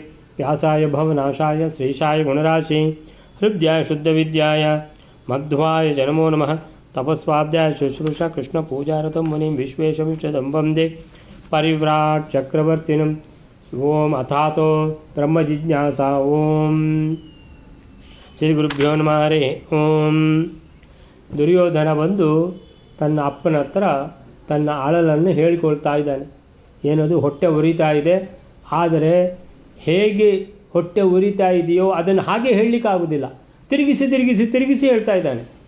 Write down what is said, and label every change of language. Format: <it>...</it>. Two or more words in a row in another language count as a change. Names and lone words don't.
<sa>व्यासाय भवनाशाय श्रीशाय गुणराशि हृद्याय शुद्धविद्याय मध्वाय च नमो नमः। तपस्वाध्याय शुश्रूषा कृष्णपूजारतं मुनिं विश्वेशविष्टदं वन्दे परिव्राट् चक्रवर्तिनं। ओम अथातो ब्रह्मजिज्ञासा। ओम ಶ್ರೀಗುರುಭ್ಯೋ ನಮಃ ಹರೇ ಓಂ.</sa> <kn>ದುರ್ಯೋಧನ ಬಂದು ತನ್ನ ಅಪ್ಪನ ಹತ್ರ ತನ್ನ ಅಳಲನ್ನು ಹೇಳಿಕೊಳ್ತಾ ಇದ್ದಾನೆ. ಏನದು ಹೊಟ್ಟೆ ಉರಿತಾ ಇದೆ, ಆದರೆ ಹೇಗೆ ಹೊಟ್ಟೆ ಉರಿತಾ ಇದೆಯೋ ಅದನ್ನು ಹಾಗೆ ಹೇಳಲಿಕ್ಕಾಗೋದಿಲ್ಲ. ತಿರುಗಿಸಿ ತಿರುಗಿಸಿ ತಿರುಗಿಸಿ ಹೇಳ್ತಾ ಇದ್ದಾನೆ.</kn>